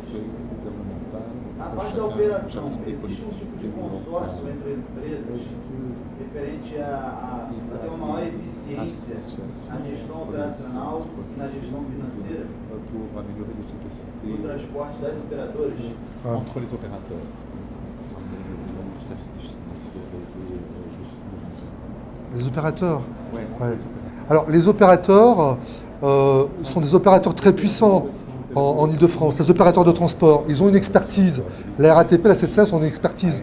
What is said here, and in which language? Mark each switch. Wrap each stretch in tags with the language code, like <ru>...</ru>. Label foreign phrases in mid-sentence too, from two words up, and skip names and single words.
<pt>Na parte da operação, existe um tipo de consórcio entre as empresas referente a ter uma maior eficiência na gestão operacional e na gestão financeira do transporte das operadoras?</pt> <fr>Entre les opérateurs. Les opérateurs. Ouais. Alors, les opérateurs sont des opérateurs très puissants en Ile-de-France. Les opérateurs de transport, ils ont une expertise. La RATP, la SNCF ont une expertise.</fr>